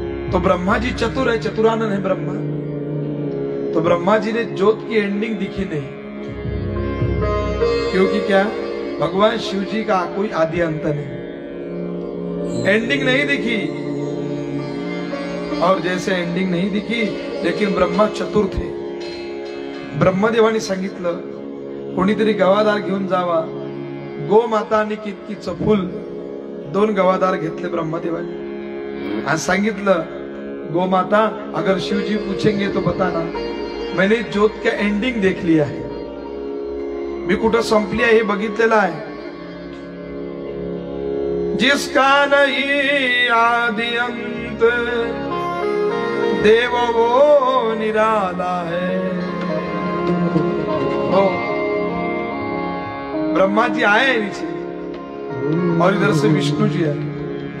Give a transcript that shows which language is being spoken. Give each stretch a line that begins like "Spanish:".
Hindi: तो ब्रह्मा जी चतुर है, चतुरानन है ब्रह्मा। तो ब्रह्मा जी ने ज्योत की एंडिंग दिखी नहीं, क्योंकि क्या, भगवान शिव जी का कोई आदि अंत नहीं, एंडिंग नहीं दिखी। और जैसे एंडिंग नहीं दिखी, लेकिन ब्रह्मा चतुर थे।
Marathi: ब्रह्मदेवानी सांगितलं कोणीतरी गवादार घेऊन जावा। गोमाता आणि कितकीचं फुल 2 गवादार घेतले ब्रह्मदेवानी आणि सांगितलं,
Hindi: गोमाता अगर शिवजी पूछेंगे तो बताना, मैंने ज्योत का एंडिंग देख लिया है,
Marathi: मी कुठं संपली आहे हे बघितलेलं आहे।
Hindi: जिसका नहीं आदि अंत देव वो निराला है। हो, ब्रह्मा जी आए नीचे और इधर से विष्णु जी आए।